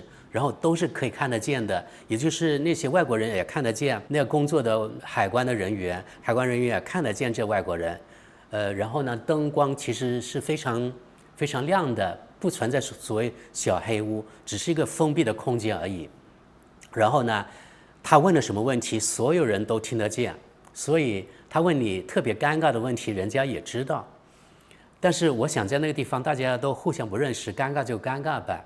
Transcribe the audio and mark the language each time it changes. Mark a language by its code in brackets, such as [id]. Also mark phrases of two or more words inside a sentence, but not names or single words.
[zh] 然後都是可以看得見的，也就是那些外國人也看得見，那個工作的海關人員也看得見這外國人，然後呢，燈光其實是非常非常亮的，不存在所謂小黑屋，只是一個封閉的空間而已。然後呢，他問了什麼問題，所有人都聽得見，所以他問你特別尷尬的問題，人家也知道。但是我想在那個地方大家都互相不認識，尷尬就尷尬吧。